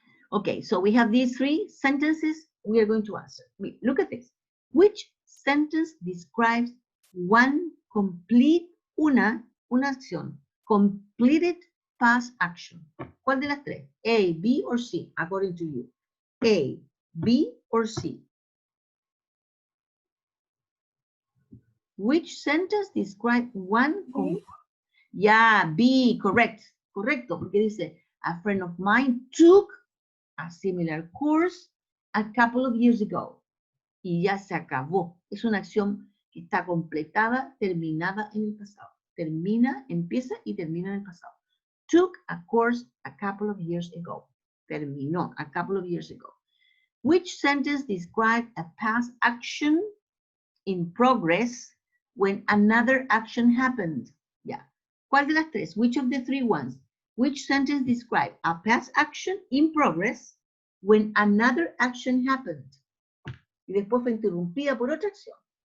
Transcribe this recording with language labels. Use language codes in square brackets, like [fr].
[en] Okay, so we have these three sentences we are going to answer. Look at this. Which sentence describes one complete, [es] una acción, [en] completed past action? [es] ¿Cuál de las tres? [en] A, B, or C, according to you? A, B, or C? Which sentence describes one? Yeah, B, correct. [es] Correcto, porque dice, [en] a friend of mine took a similar course a couple of years ago. [es] Y ya se acabó. Es una acción que está completada, terminada en el pasado. Termina, empieza y termina en el pasado. [en] Took a course a couple of years ago. [es] Terminó [en] a couple of years ago. Which sentence describes a past action in progress when another action happened? Yeah. [es] ¿Cuál de las tres? [en] Which of the three ones? Which sentence describes a past action in progress when another action happened? [es] Y después fue interrumpida por otra acción.